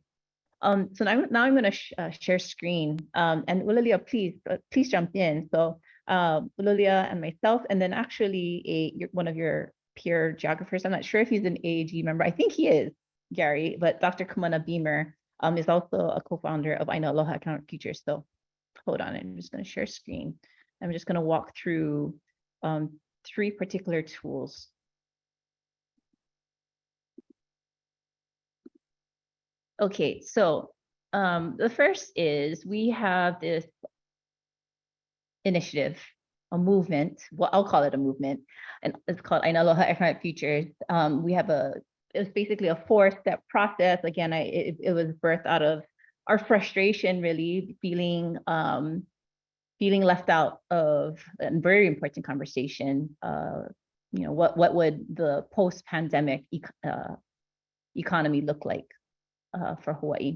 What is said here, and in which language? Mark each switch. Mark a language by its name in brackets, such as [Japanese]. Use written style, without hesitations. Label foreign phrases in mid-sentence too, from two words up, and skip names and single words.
[English] So now I'm going to share screen, and Ulalia, please jump in. So Ulalia and myself, and then actually one of your peer geographers. I'm not sure if he's an AAG member. I think he is, Gary, but Dr. Kumana Beamer is also a co-founder of ʻāina Aloha Economic Futures. So hold on, I'm just going to share screen. I'm just going to walk through 3 particular tools. Okay, so the first is we have this initiative, a movement. Well, I'll call it a movement, and it's called ʻāina Aloha Economic Futures. We have it was basically a 4-step process. Again, it was birthed out of our frustration, really feeling left out of a very important conversation. You know, what would the post-pandemic economy look like for Hawaii?